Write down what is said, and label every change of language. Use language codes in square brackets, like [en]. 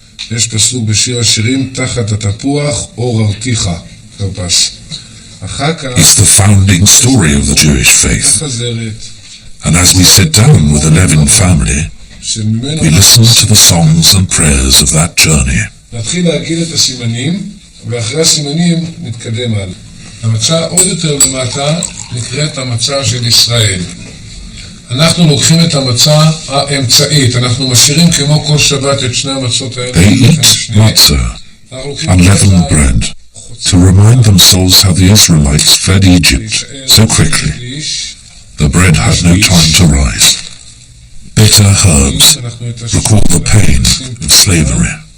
[he] יש פסוק בשיר השירים, תחת התפוח אור ארתיך, כרפס. [en] It's the founding story of the Jewish faith. And as we sit down with the Levin family, we listen to the songs and prayers of that journey. [he] נתחיל להגיד את הסימנים, ואחרי הסימנים נתקדם על. המצה עוד יותר למטה נקראת המצה של ישראל. אנחנו לוקחים את המצה האמצעית, אנחנו משאירים כמו כל שבת את שני המצות האלה. [en] They eat matzah, unleavened bread, to remind themselves how the Israelites fled Egypt so quickly. The bread had no time to rise. Bitter herbs recall the pain of slavery.